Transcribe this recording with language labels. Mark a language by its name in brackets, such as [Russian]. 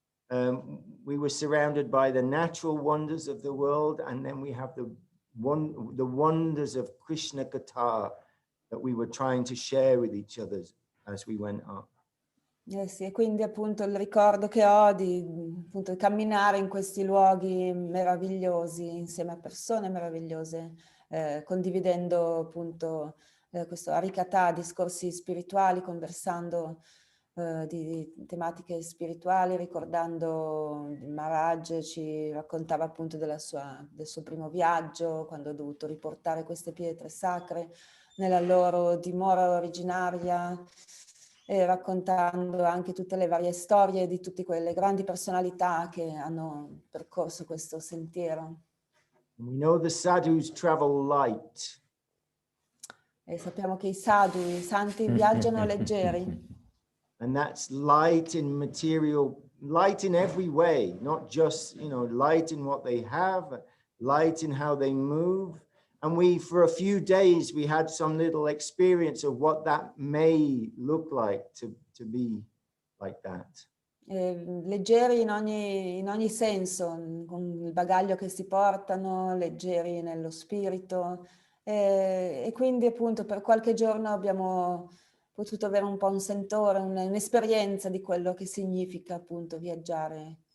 [English] We were surrounded by the natural wonders of the world, and then we have the wonders of Krishna Katha that we were trying to share with each other as we went up. [Italian] Sì, e quindi appunto il ricordo che ho di appunto camminare in questi luoghi meravigliosi insieme a persone meravigliose, condividendo appunto questo harikatha, discorsi spirituali, conversando di tematiche spirituali, ricordando Maharaj ci raccontava appunto del suo primo viaggio, quando ha dovuto riportare queste pietre sacre nella loro dimora originaria, e raccontando anche tutte le varie storie di tutte quelle grandi personalità che hanno percorso questo sentiero. [English] We know the sadhus travel light. [Italian] E sappiamo che i sadhu, i santi, viaggiano leggeri. [English] And that's light in material, light in every way, not just, you know, light in what they have, light in how they move. And for a few days, we had some little experience of what that may look like to be like that. [Italian] Leggeri in ogni senso, con il bagaglio che si portano, leggeri nello spirito. E quindi appunto per qualche giorno abbiamo potuto avere un po' un sentore, un'esperienza di quello che significa appunto viaggiare.